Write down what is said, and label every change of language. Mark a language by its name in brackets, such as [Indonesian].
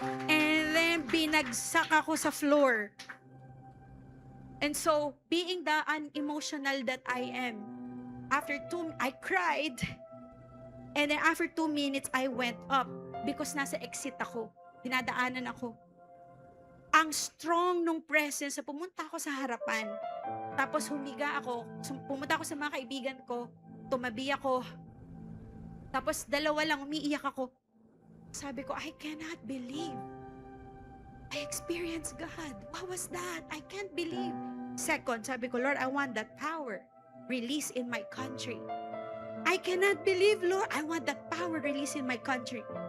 [English] And then, [Filipino] binagsak ako sa floor. [English] And so, being the unemotional that I am, I cried. And then after 2 minutes, I went up because [Filipino] nasa exit ako. Dinadaanan ako. Ang strong nung presence, pumunta ako sa harapan. Tapos humiga ako. Pumunta ako sa mga kaibigan ko. Tumabi ako. Tapos dalawa lang, umiiyak ako. Sabi ko, [English] I cannot believe. I experienced God. What was that? I can't believe. Second, [Filipino] sabi ko, [English] Lord, I want that power. released in my country. I cannot believe, Lord, I want that power released in my country.